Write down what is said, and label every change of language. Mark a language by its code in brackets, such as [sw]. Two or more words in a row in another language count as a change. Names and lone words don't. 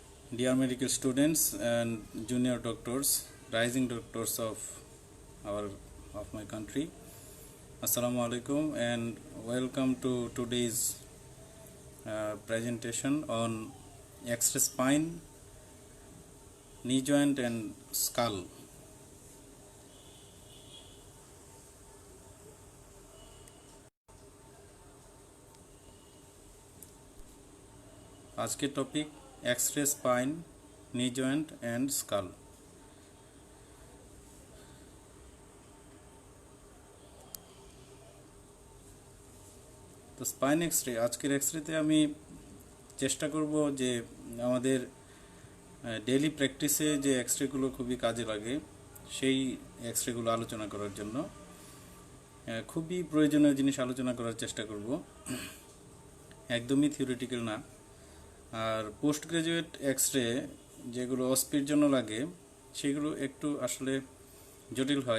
[en] Dear medical students and junior doctors, rising doctors our of my country, [ar] السلام عليكم [en] and welcome to today's presentation on X-ray spine, knee joint and skull. [bn] আজকে [en] topic X-ray spine knee joint and skull. [bn] তো [en] spine X-ray [bn] আজকের এক্সরেতে আমি চেষ্টা করব যে আমাদের [en] daily practice [bn] যে এক্সরেগুলো খুবই কাজে লাগে সেই এক্সরেগুলো আলোচনা করার জন্য খুবই প্রয়োজনীয় জিনিস আলোচনা করার চেষ্টা করব, একদমই থিওরিটিক্যাল না। আর [en] post graduate [bn] এক্সরে যেগুলো অস্পির জন্য লাগে সেগুলো একটু আসলে জটিল হয়।